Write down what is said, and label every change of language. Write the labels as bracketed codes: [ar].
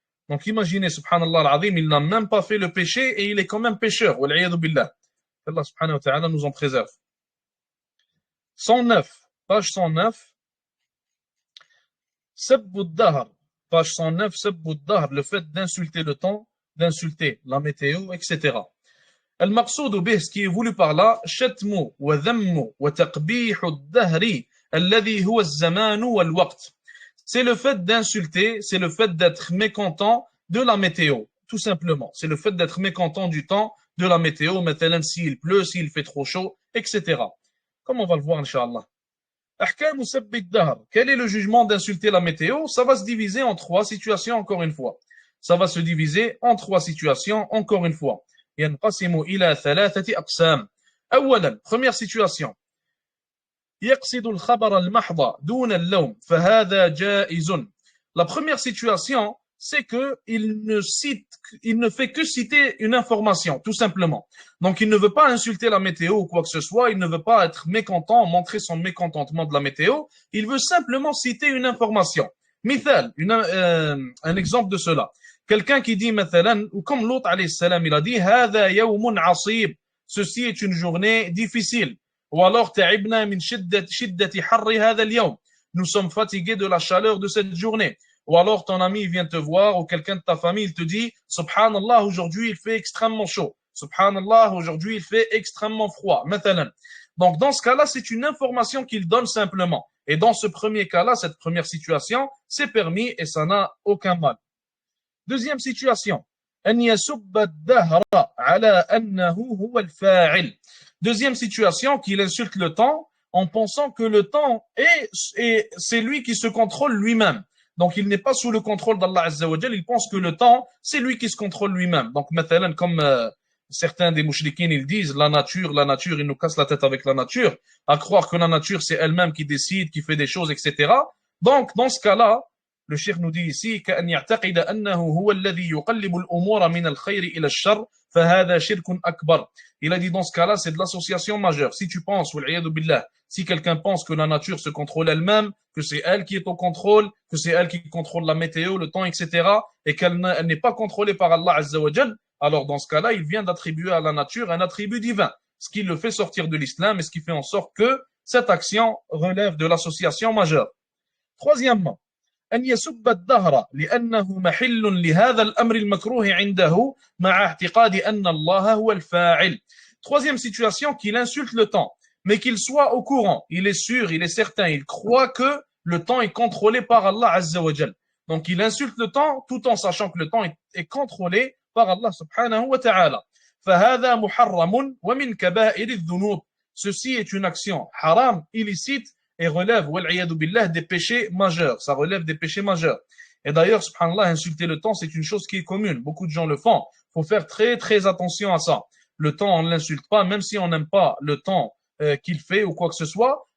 [fr] Donc imaginez, subhanallah al-azim, il n'a même pas fait le péché et il est quand même pécheur. Allah subhanahu wa ta'ala nous en préserve. 109, page 109. Sabbu ad-dahr. Page 109, sabbu ad-dahr, le fait d'insulter le temps, d'insulter la météo, etc. [ar] المقصود به, [fr] ce qui est voulu par là, [ar] شتم وذم وتقبيح الدهر الذي هو الزمان والوقت. [fr] C'est le fait d'insulter, c'est le fait d'être mécontent de la météo, tout simplement. C'est le fait d'être mécontent du temps, de la météo, مثلا s'il pleut, s'il fait trop chaud, etc. Comme on va le voir, Inch'Allah. [ar] أحكام سب الدهر. [fr] Quel est le jugement d'insulter la météo? Ça va se diviser en 3 situations, encore une fois. Ça va se diviser en 3 situations, encore une fois. [ar] ينقسم إلى 3 أقسام. [fr] أولا, première situation. [ar] يقصد الخبر المحض دون اللوم فهذا جائز. [fr] La première situation, c'est que il ne fait que citer une information, tout simplement. Donc, il ne veut pas insulter la météo ou quoi que ce soit, il ne veut pas être mécontent, montrer son mécontentement de la météo, il veut simplement citer une information. Mithal, un exemple de cela. Quelqu'un qui dit, مثلا, ou comme l'autre, alayhi salam, il a dit, [ar] هذا يوم عصيب. [fr] Ceci est une journée difficile. Ou alors, [ar] تعبنا من شدة حر هذا اليوم. [fr] Nous sommes fatigués de la chaleur de cette journée. Ou alors, ton ami vient te voir, ou quelqu'un de ta famille, il te dit, Subhanallah, aujourd'hui, il fait extrêmement chaud. Subhanallah, aujourd'hui, il fait extrêmement froid. [ar] مثلا. [fr] Donc, dans ce cas-là, c'est une information qu'il donne simplement. Et dans ce premier cas-là, cette première situation, c'est permis et ça n'a aucun mal. Deuxième situation. [ar] أن يسب الدهر على أنه هو الفاعل. [fr] Deuxième situation, qu'il insulte le temps en pensant que le temps c'est lui qui se contrôle lui-même. Donc, il n'est pas sous le contrôle d'Allah Azza wa Jal. Il pense que le temps, c'est lui qui se contrôle lui-même. Donc, مثلا, comme certains des mouchriquins, ils disent la nature, ils nous cassent la tête avec la nature, à croire que la nature, c'est elle-même qui décide, qui fait des choses, etc. Donc, dans ce cas-là, le cheikh nous dit ici [ar] كأن يعتقد أنه هو الذي يقلب الأمور من الخير إلى الشر فهذا شرك أكبر. [fr] Il a dit dans ce cas-là, c'est de l'association majeure. Si tu penses, si quelqu'un pense que la nature se contrôle elle-même, que c'est elle qui est au contrôle, que c'est elle qui contrôle la météo, le temps, etc., et qu'elle n'est pas contrôlée par Allah Azza wa Jal, alors dans ce cas-là, il vient d'attribuer à la nature un attribut divin, ce qui le fait sortir de l'islam et ce qui fait en sorte que cette action relève de l'association majeure. [ar] Troisièmement, أن يسب الدهر لأنه محل لهذا الأمر المكروه عنده مع اعتقاد أن الله هو الفاعل. [fr] Troisième situation, qu'il insulte le temps, mais qu'il soit au courant, il est sûr, il est certain, il croit que le temps est contrôlé par Allah Azza wa Jal. Donc il insulte le temps tout en sachant que le temps est contrôlé par Allah subhanahu wa ta'ala. [ar] فهذا محرم ومن كبائر الذنوب. [fr] Ceci est une action haram, illicite, et relève, wal'iyadu billah, des péchés majeurs. Ça relève des péchés majeurs. Et d'ailleurs, subhanallah, insulter le temps, c'est une chose qui est commune. Beaucoup de gens le font. Il faut faire très, très attention à ça. Le temps, on ne l'insulte pas, même si on n'aime pas le temps qu'il fait ou quoi que ce soit.